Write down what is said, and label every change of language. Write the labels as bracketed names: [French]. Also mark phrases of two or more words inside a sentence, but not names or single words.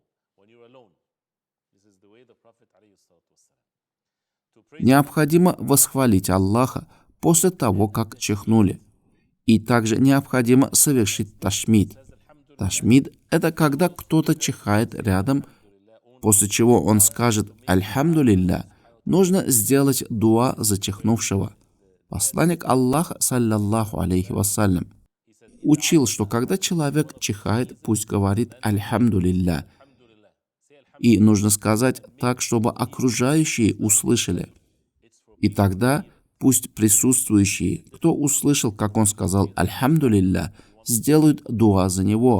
[Russian] Необходимо восхвалить Аллаха после того, как чихнули. И также необходимо совершить ташмид. Ташмид – это когда кто-то чихает рядом, после чего он скажет «Альхамдулилля». Нужно сделать дуа за чихнувшего. Посланник Аллаха, [Arabic] صلى الله عليه وسلم, [Russian] учил, что когда человек чихает, пусть говорит «Альхамдулилля». И нужно сказать так, чтобы окружающие услышали. И тогда пусть присутствующие, кто услышал, как он сказал «Альхамдулилля», сделают дуа за него.